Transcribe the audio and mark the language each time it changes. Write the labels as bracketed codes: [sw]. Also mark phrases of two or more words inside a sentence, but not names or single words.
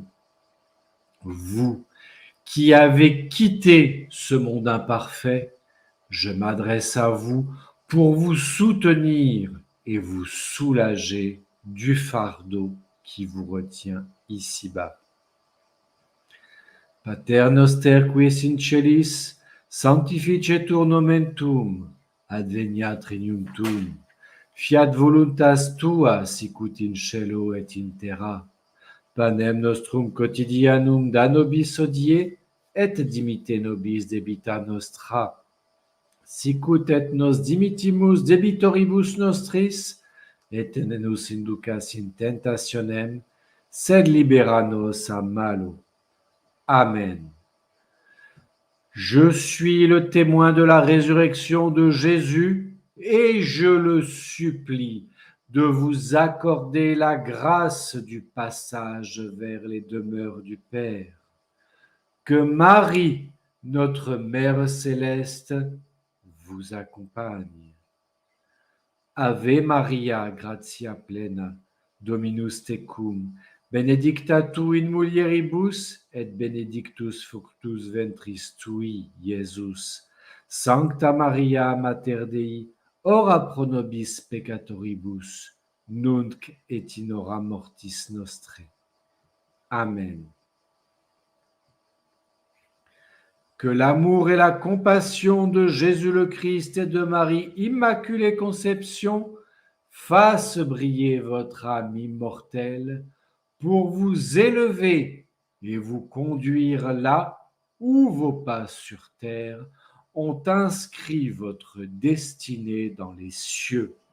[fr] Vous qui avez quitté ce monde imparfait, je m'adresse à vous pour vous soutenir et vous soulager du fardeau qui vous retient ici-bas. [la] Pater noster qui es in celis, sanctificetur nomen tuum, adveniat regnum tuum, fiat voluntas tua sicut in cielo et in terra. Panem nostrum quotidianum da nobis hodie, et dimitte nobis debita nostra, sicut et nos dimittimus debitoribus nostris, et ne nos inducas in tentationem, sed libera nos a malo. Amen. [fr] Je suis le témoin de la résurrection de Jésus et je le supplie de vous accorder la grâce du passage vers les demeures du Père. Que Marie, notre Mère céleste, vous accompagne. [la] Ave Maria, gratia plena, Dominus tecum, benedicta tu in mulieribus, et benedictus fructus ventris tui, Iesus. Sancta Maria, Mater Dei, ora pro nobis peccatoribus, nunc et in hora mortis nostrae. Amen. [fr] Que l'amour et la compassion de Jésus le Christ et de Marie Immaculée Conception fassent briller votre âme immortelle pour vous élever et vous conduire là où vos pas sur terre ont inscrit votre destinée dans les cieux.